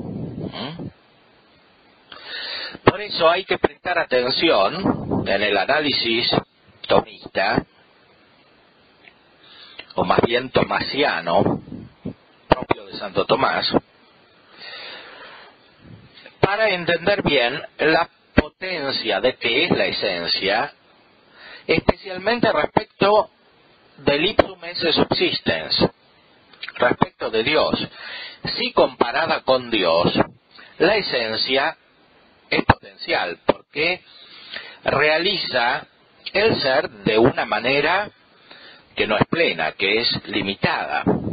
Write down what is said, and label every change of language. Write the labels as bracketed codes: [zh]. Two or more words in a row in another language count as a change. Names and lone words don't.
[es] Por eso hay que prestar atención en el análisis tomista, o más bien tomasiano, propio de Santo Tomás, para entender bien la potencia de qué es la esencia, especialmente respecto del [la] ipsum esse subsistens, [es] respecto de Dios. Si comparada con Dios, la esencia es potencial, porque realiza el ser de una manera que no es plena, que es limitada.